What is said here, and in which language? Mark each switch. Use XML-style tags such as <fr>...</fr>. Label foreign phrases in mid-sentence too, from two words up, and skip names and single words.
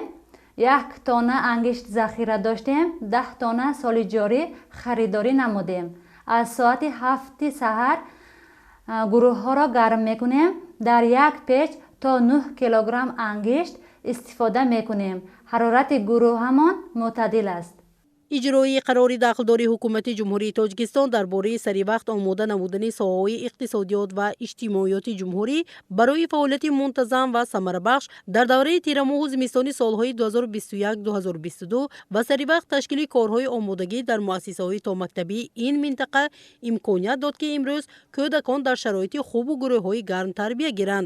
<fa>1 تانه انگشت ذخیره داشتیم. 10 تانه سال جاری خریداری نمودیم. از ساعت 7 سحر گروه ها را گرم میکنیم. در 1 پیچ تا 9 کیلوگرم انگشت استفاده میکنیم. حرارت گروه همان معتدل است.</fa> <tg>иҷрои қарори дахлдори ҳукумати ҷумҳурии тоҷикистон дар бораи саривақт омода намудани соҳаҳои иқтисодиёт ва иҷтимоиёти ҷумҳурӣ барои фаъолияти мунтазам ва самарабахш дар давраи тирамоҳу зимистони солҳои 2021-2022 ва саривақт ташкили корҳои омодагӣ дар муасисаҳои томактабии ин минтақа имконият дод ки имрӯз кӯдакон дар шароити хубу гурӯҳҳои гарм тарбия гиранд.</tg>